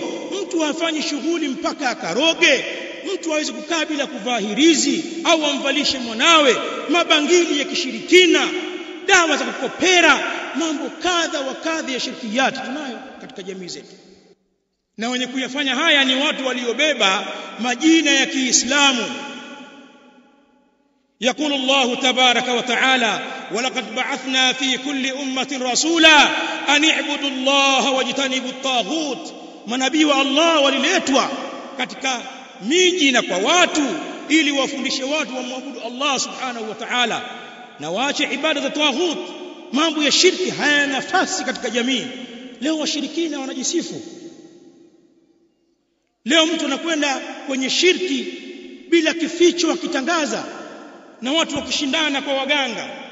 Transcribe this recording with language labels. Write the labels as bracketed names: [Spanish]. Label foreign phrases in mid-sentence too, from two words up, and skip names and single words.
[Swahili] Mtu hafanyi shughuli mpaka akaroge, mtu hawezi kukaa bila kuvaa hirizi au amvalishe mwanawe, mabangili ya kishirikina, dawa za kukopera, mambo kadha wa kadha ya shirkiyati tunayo katika jamii zetu. Na wenye kuyafanya haya ni watu waliobeba majina ya Kiislamu. [Arabic] يقول الله تبارك وتعالى: ولقد بعثنا في كل أمة رسولا أن اعبدوا الله واجتنبوا الطاغوت. [Swahili] manabii wa Allah waliletwa katika miji na kwa watu ili wafundishe watu wamwabudu Allah [Arabic] سبحانه وتعالى [Swahili] na waache ibada za taghut. Mambo ya shirki hayana nafasi katika jamii. Leo washirikina wanajisifu. Leo mtu anakwenda kwenye shirki bila kificho akitangaza, na watu wakishindana kwa waganga.